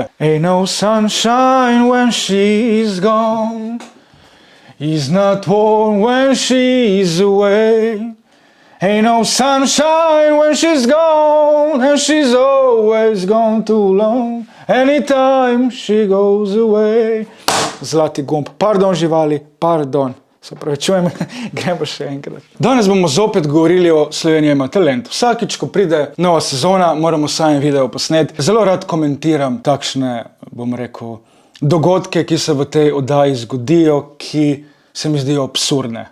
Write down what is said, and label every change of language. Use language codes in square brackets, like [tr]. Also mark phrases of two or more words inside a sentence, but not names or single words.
[en] Ain't no sunshine when she's gone, it's not warm when she's away. Ain't no sunshine when she's gone, and she's always gone too long. Anytime she goes away. [sl] Zlati gumb. Pardon, živali, pardon. Se pravičujem, gremo še enkrat. Danes bomo zopet govorili o Slovenija ima talent. Vsakič, ko pride nova sezona, moramo sami video posneti. Zelo rad komentiram takšne, bom rekel, dogodke, ki se v tej oddaji zgodijo, ki se mi zdijo absurdne.